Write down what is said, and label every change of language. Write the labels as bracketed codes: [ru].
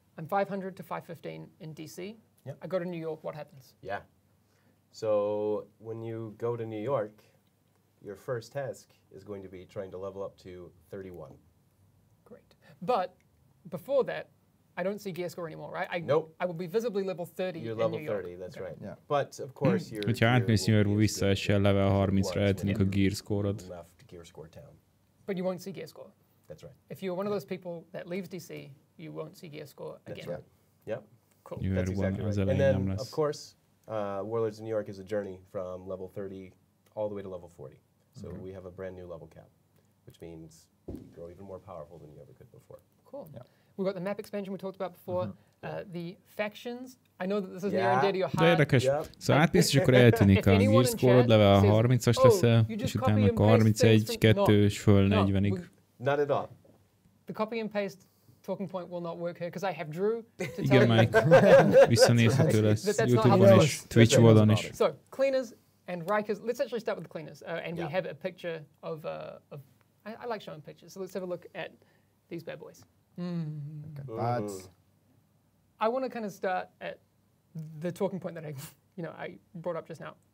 [en] I'm 500 to 515 in DC. I go to New York. What happens? Yeah. So when you go to New York, your first task is going to be trying to level up to 31. Great. But before that, I don't see gear score anymore, right? Nope. I will be visibly level 30 You're level in New York. 30, that's right. Yeah. But of course you're... [hu] Hogyha átmész New Yorkba, visszaesel level 30-ra, eltűnik a gear score-od. [en] Left gear score town. But you won't see gear score. That's right. If you're one of those people that leaves DC, you won't see gear score again. That's right. Yep. Cool. That's exactly right. And then, of course, Warlords of New York is a journey from level 30 all the way to level 40. So we have a brand new level cap, which means you grow even more powerful than you ever could before. Cool. Yeah. We've got the map expansion we talked about before. The factions. I know that this is near and dear to your heart. [hu] De érdekes. Szóval átmész, és akkor eltűnik a gear score-od, level 30-as leszel, és utána meg 31, 2 és föl 40-ig. [en] Not at all. The copy and paste talking point will not work here because I have Drew to tell [hu] Igen, [en] you. [hu] meg visszanézhető lesz YouTube-on és Twitch oldalon is. [en] So, cleaners And Rikers, let's actually start with the cleaners. And we have a picture of I like showing pictures. So let's have a look at these bad boys. I want to kind of start at the talking point that I brought up just now.